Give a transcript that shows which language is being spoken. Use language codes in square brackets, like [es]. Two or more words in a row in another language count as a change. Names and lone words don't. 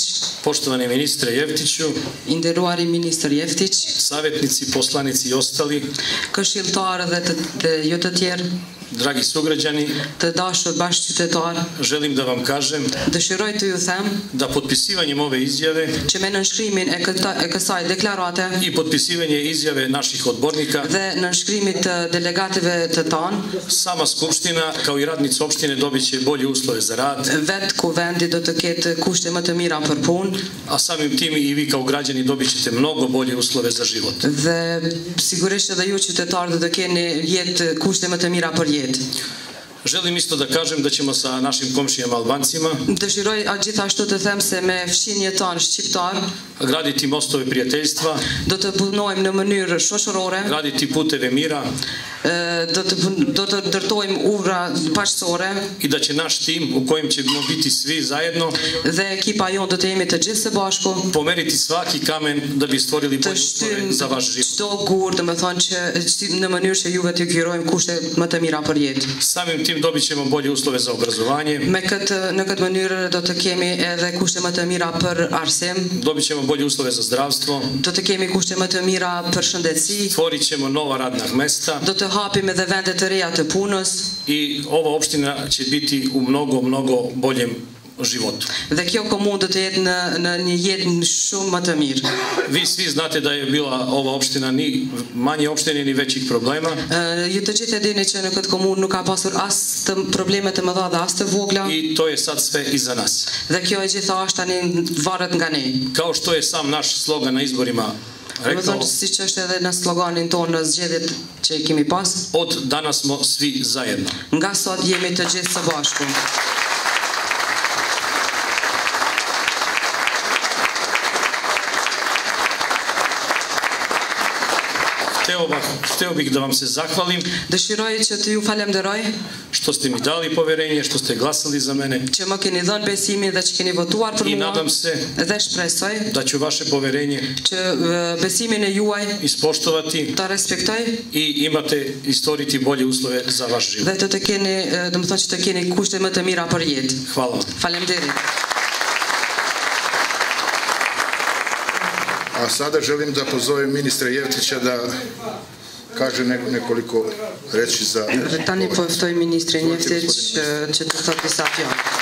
[sr] poštovani ministre Jeftiću, [sq] nderuari ministër Jeftić, [sr] savjetnici, poslanici i ostali, [sq] këshilltarë dhe jo të tjerë, [sr] dragi sugrađani, [sq] të dashur bashkëqytetarë, [sr] želim da vam kažem [sq] dëshiroj të ju them [sr] da potpisivanjem ove izjave [sq] që me nënshkrimin e kësaj deklarate [sr] i potpisivanje izjave naših odbornika [sq] dhe nënshkrimit të delegative të tanë, [sr] sama Skupština kao i radnici opštine dobit će bolje uslove za rad, [sq] vetë kuvendi do të ketë kushte më të mira për punë, [sr] a samim tim i vi kao građani dobit ćete mnogo bolje uslove za život. [sq] Dhe sigurisht edhe ju qytetarë do të keni kushte më të mira për jetë. [sr] Želim isto da kažem da ćemo sa našim komšijama Albancima [sq] dëshiroj gjithashtu të them se me fshinje tanë shqiptar [sr] graditi mostove prijateljstva, [sq] do të punojmë në mënyrë shoqërore, [sr] graditi puteve mira, [sq] do të ndërtojmë ura paqësore [sr] i da će naš tim u kojem ćemo biti svi zajedno [sq] dhe ekipa jonë do të jemi të gjithë së bashku [sr] pomeriti svaki kamen da bi stvorili bolje uslove za vaš život. [sq] Çdo gur, domethënë që në mënyrë që juve t'ju krijojmë kushte më të mira për jetë. [sr] Samim tim dobit ćemo bolje uslove za obrazovanje. [sq] Në këtë mënyrë do të kemi edhe kushte më të mira për arsim. [sr] Dobit ćemo bolje uslove za zdravstvo. [sq] Do të kemi kushte më të mira për shëndetësi. [sr] Stvorit ćemo nova radna mesta. [sq] Do të hapim edhe vende të reja të punës. [sr] I ova opština će biti u mnogo boljem životu. [sq] Dhe kjo komunë do të jetë në një jetë shumë më të mirë. [sr] Vi svi znate da je bila ova opština ni manje opštine ni većih problema. [sq] Ju të gjithë e dini që në këtë komunë nuk ka pasur as të probleme të mëdha dhe as të vogla. [sr] I to je sad sve iza nas. [sq] Dhe kjo e gjithashtu tani varet nga ne. [sr] Kao što je sam naš slogan na izborima rekao, [sq] si që është edhe në sloganin tonë në zgjedhjet që i kemi pas, [sr] od danas smo svi zajedno. [sq] Nga sot jemi të gjithë së bashku. [sr] Hteo bih da vam se zahvalim [sq] dëshiroj që të ju falenderoj [sr] što ste mi dali poverenje, što ste glasali za mene [sq] që më keni dhënë besimin dhe që keni votuar për mua. [sr] I nadam se [sq] dhe shpresoj [sr] da ću vaše poverenje [sq] që besimin e juaj [sr] ispoštovati [sq] ta respektoj [sr] i imate i stvoriti bolje uslove za vaš život. [sq] Dhe të keni, domethënë që të keni kushte më të mira për jetë. [sr] Hvala. [sq] Faleminderit. [sr] A sada želim da pozovem ministra Jeftića da kaže nekoliko reči za... [sq] Tani po ftoj ministrin Jeftić që të thotë disa fjalë.